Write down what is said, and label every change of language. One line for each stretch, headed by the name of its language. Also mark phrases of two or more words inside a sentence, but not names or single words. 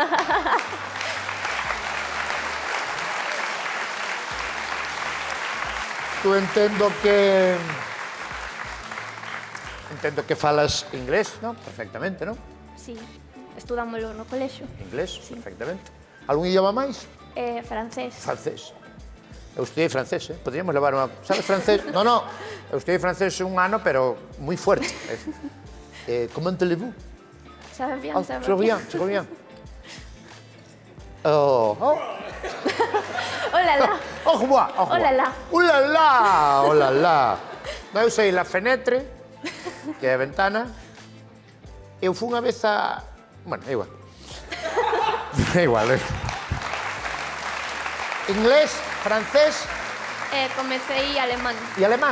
Galician: Tú entendo que falas inglés, non? Perfectamente, non? Sí, estudámoslo no colexio. Inglés, Sí. perfectamente. Algún idioma máis? Francés. Francés. Eu estudei francés, Podríamos levar unha... Sabes francés? No. Eu estudei francés un ano, pero moi fuerte.
French: Comment allez-vous? Ça va bien, ça va Très bien. Oh. Oh là là. Au revoir. Oh là là. Oh là là.
Galician: Eu sei
French: la fenetre,
Galician: que é a ventana. Eu fui unha vez a... Bueno, é igual. É igual, Inglés, francés Comecei alemán. e alemán.